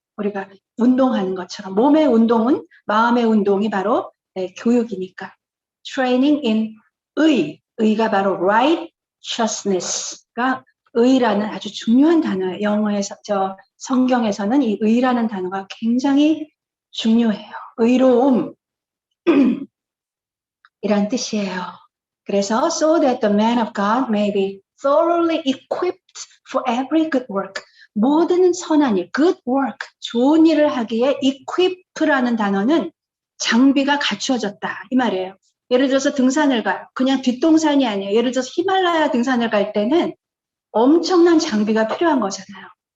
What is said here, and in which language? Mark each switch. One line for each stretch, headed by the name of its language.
Korean: 우리가 운동하는 것처럼 몸의 운동은 마음의 운동이 바로 교육이니까. training in 의가 바로 righteousness가 의라는 아주 중요한 단어예요. 영어에서 성경에서는 이 의라는 단어가 굉장히 중요해요. 의로움 이란 뜻이에요. 그래서
English: so that the man of God may be thoroughly equipped for every good work.
Korean: 모든 선한 일, good work, 좋은 일을 하기에 equip라는 단어는 장비가 갖추어졌다 이 말이에요. 예를 들어서 등산을 가요. 그냥 뒷동산이 아니에요. 예를 들어서 히말라야 등산을 갈 때는 엄청난 장비가 필요한 거잖아요.